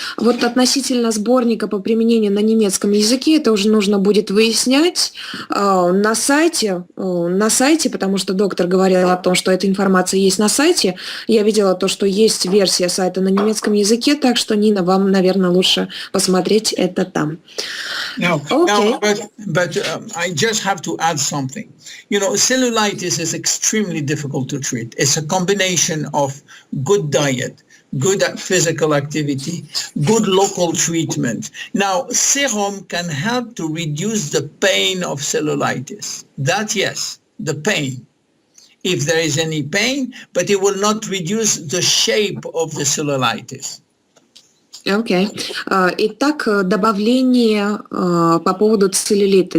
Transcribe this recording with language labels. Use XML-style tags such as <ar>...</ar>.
<ru>Вот относительно сборника по применению на немецком языке, это уже нужно будет выяснять на сайте, потому что доктор говорил о том, что эта информация есть на сайте. Я видела то, что есть версия сайта на немецком языке, так что, Нина, вам, наверное, лучше посмотреть это там.</ru> <en>But I just have to add something. Cellulitis is extremely difficult to treat. It's a combination of good diet, good physical activity, good local treatment. Now, serum can help to reduce the pain of cellulitis. That, yes, the pain, if there is any pain, but it will not reduce the shape of the cellulitis.</en> <ru>Окей. Итак, добавление по поводу целлюлита.</ru>